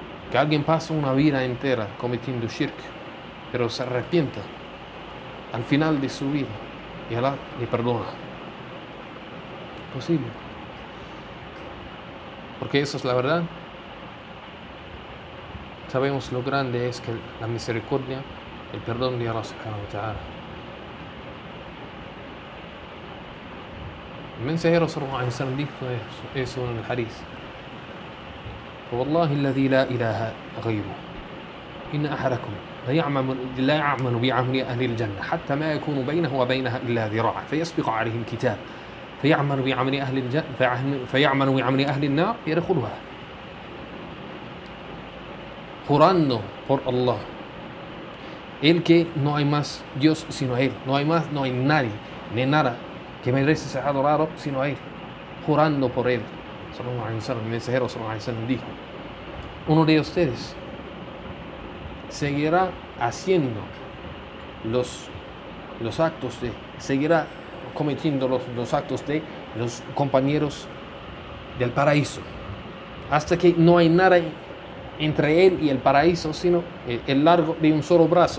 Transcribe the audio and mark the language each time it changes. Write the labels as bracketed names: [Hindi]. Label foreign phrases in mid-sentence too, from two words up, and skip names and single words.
[Spanish] Que alguien pasa una vida entera cometiendo shirk, pero se arrepienta al final de su vida y Allah le perdona. Posible. Porque eso es la verdad. Sabemos lo grande es que la misericordia, el perdón de Allah [Arabic] سبحانه وتعالى. [Spanish] El mensajero [Arabic] صلى الله عليه وسلم [Spanish] dijo eso en el hadith. [Arabic] فوالله الذي لا إله غيره إن أحدكم لا يعمل بعمل أهل الجنة حتى ما يكون بينه وبينها إلا ذراع فيسبق عليه الكتاب فيعمل بعمل أهل النار يدخلها. [Spanish] Jurando por Allah, el que no hay más Dios sino Él, no hay nadie ni nada que merece ser adorado sino Él, jurando por Él. El mensajero dijo: uno de ustedes seguirá haciendo los actos seguirá cometiendo los actos de los compañeros del paraíso, hasta que no hay nada entre él y el paraíso, sino el largo de un solo brazo.